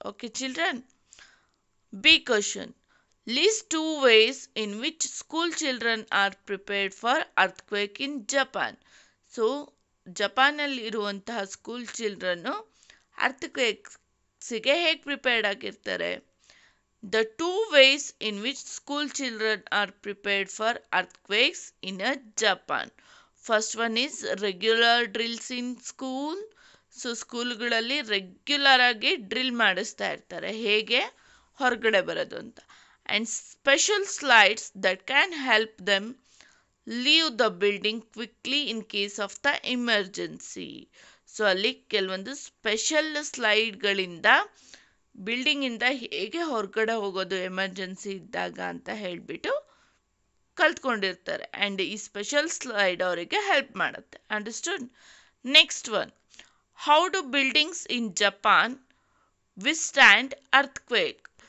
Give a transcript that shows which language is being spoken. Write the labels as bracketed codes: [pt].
[en] Okay children, B question, list 2 ways in which school children are prepared for earthquake in Japan. [kn] So ಜಪಾನಲ್ಲಿ ಇರುವಂತಹ school ಚಿಲ್ಡ್ರನ್ನು ಅರ್ಥಕ್ವೇಕ್ಸಿಗೆ ಹೇಗೆ prepared ಆಗಿರ್ತಾರೆ? [en] The 2 ways in which school children are prepared for earthquakes in a Japan. First one is regular drills in school. [kn] So ಸ್ಕೂಲ್ಗಳಲ್ಲಿ regular ಆಗಿ drill ಮಾಡಿಸ್ತಾ ಇರ್ತಾರೆ ಹೇಗೆ ಹೊರಗಡೆ ಬರೋದು ಅಂತ. [en] And special slides that can help them leave the building quickly in case of the emergency. [kn] So ಅಲ್ಲಿ ಕೆಲವೊಂದು special ಸ್ಲೈಡ್ಗಳಿಂದ ಬಿಲ್ಡಿಂಗಿಂದ ಹೇಗೆ ಹೊರಗಡೆ ಹೋಗೋದು ಎಮರ್ಜೆನ್ಸಿ ಇದ್ದಾಗ ಅಂತ ಹೇಳಿಬಿಟ್ಟು ಕಲ್ತ್ಕೊಂಡಿರ್ತಾರೆ. ಆ್ಯಂಡ್ ಈ ಸ್ಪೆಷಲ್ ಸ್ಲೈಡ್ ಅವರಿಗೆ ಹೆಲ್ಪ್ ಮಾಡುತ್ತೆ. Understood? [en] Next one, how do buildings in Japan withstand earthquake?